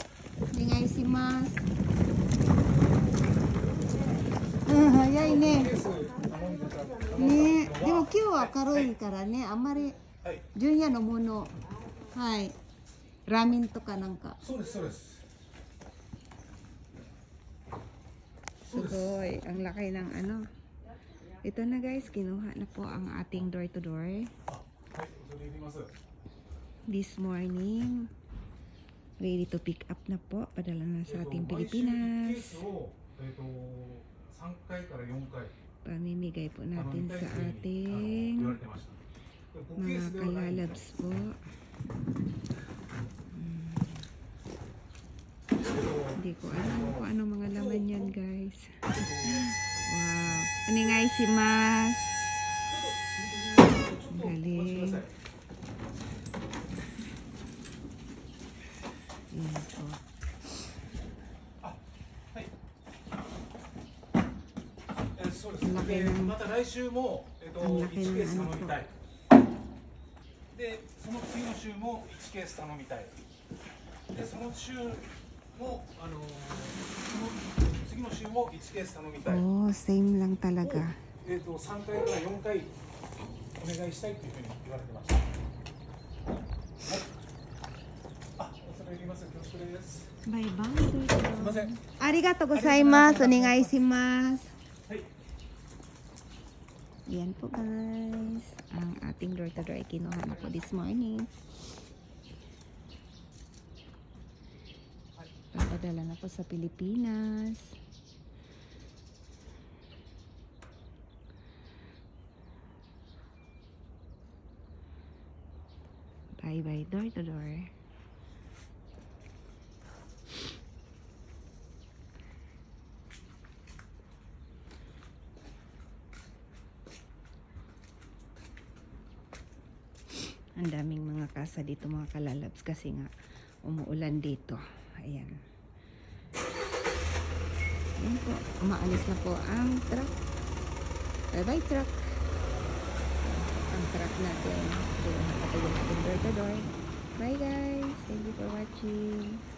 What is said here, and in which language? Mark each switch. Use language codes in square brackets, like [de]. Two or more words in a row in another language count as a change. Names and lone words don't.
[ja] お願いします。早いね。ね、でも今日は軽いからね、あんまり純也のもの、はい、ラーメンとかなんか。そうです、そうです。すごい, [tl] ang laki ng ano. Ito na guys, kinuha na po ang ating [en] door to door. This morning, ready to pick up [tl] na po. Padala na sa ating Pilipinas. Pamimigay po natin sa ating mga kalalabs po. Hindi ko alam kung ano mga laman yan, guys. [ja] Wow. Onegaishimasu. [tl] Galing. Yan po. Ang laki ng [ja] また来週も、1ケース頼みたい。で、その次の週も1ケース頼みたい。で、その週も、その次の週も1ケース頼みたい。 [tl] Oh, same lang talaga. [ja] 3 回から4回お願いしたいというふうに言われてました。はい。あ、恐れ入ります。恐縮です。バイバイ。すみません。ありがとうございます。お願いします。はい。 [tl] Yan po guys, ang ating [en] door to door [tl] kinuha na po [en] this morning. [tl] Papadala na po sa Pilipinas. [en] Bye bye door to door. [tl] Ang daming mga kasa dito, mga kalalabs, kasi nga umuulan dito. Ayan. Ayan po, umaalis na po ang truck. [en] Bye bye truck. [tl] Ang truck natin. Doon nakatayo natin [en] door to door. Bye guys, thank you for watching.